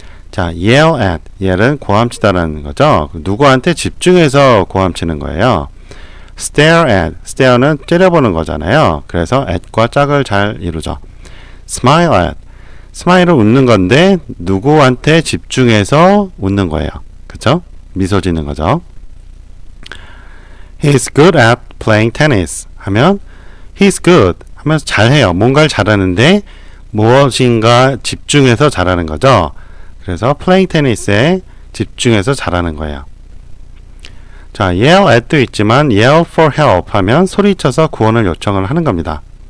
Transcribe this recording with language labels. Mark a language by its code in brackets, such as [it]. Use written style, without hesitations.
[ko] 자, yell at, yell은 고함치다라는 거죠. 누구한테 집중해서 고함치는 거예요. stare at, stare는 째려보는 거잖아요. 그래서 at과 짝을 잘 이루죠. smile at, 스마일은 웃는 건데 누구한테 집중해서 웃는 거예요. 그쵸? 미소 짓는 거죠. [en] He's good at playing tennis 하면 He's good [ko] 하면서 잘해요. 뭔가를 잘하는데 무엇인가 집중해서 잘하는 거죠. 그래서 playing tennis에 집중해서 잘하는 거예요. 자, yell at도 있지만 [en] yell for help [ko] 하면 소리쳐서 구원을 요청을 하는 겁니다.